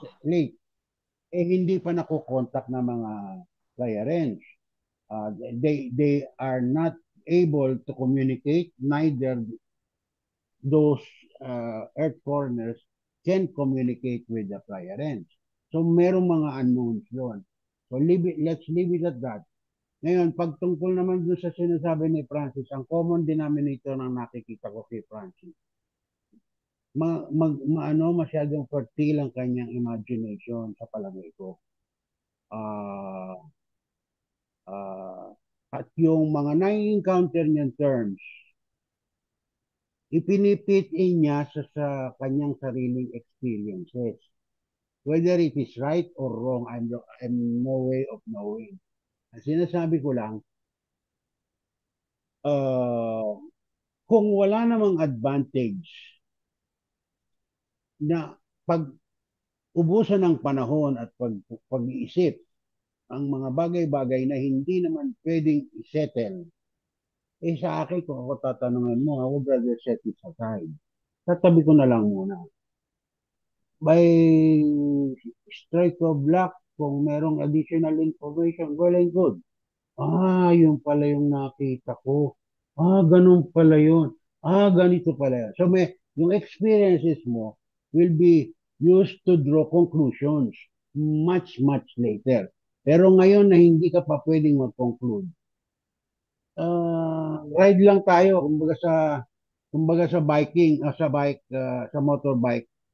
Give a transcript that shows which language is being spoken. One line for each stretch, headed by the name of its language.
English: this late,
Filipino: hindi pa nakokontak ng mga clearance.
English: They are not able to communicate, neither those earth foreigners can communicate with the clearance.
Filipino: So merong mga unknowns doon.
English: So let's leave it at that.
Filipino: Ngayon, pagtungkol naman doon sa sinasabi ni Francis, ang common denominator ng nakikita ko kay Francis, masyadong fertile ang kanyang imagination sa palagay ko. Uh, at yung mga nai-encounter niyang terms, ipinipit in niya sa kanyang sariling experiences.
English: Whether it is right or wrong, I'm no way of knowing.
Filipino: Ang sinasabi ko lang, kung wala namang advantage na pag ubusan ng panahon at pag-iisip ang mga bagay-bagay na hindi naman pwedeng isettle, sa akin, kung ako tatanungin mo,
English: I would rather set it aside.
Filipino: Tatabi ko na lang muna.
English: By strike of luck,
Filipino: kung merong
English: additional information, well and good.
Filipino: Yun pala yung nakita ko. Ganun pala yun. Ganito pala yun.
English: So yung experiences mo will be used to draw conclusions much, much later.
Filipino: Pero ngayon na hindi ka pa pwedeng mag-conclude, ride lang tayo, kumbaga sa biking, sa bike, sa motorbike.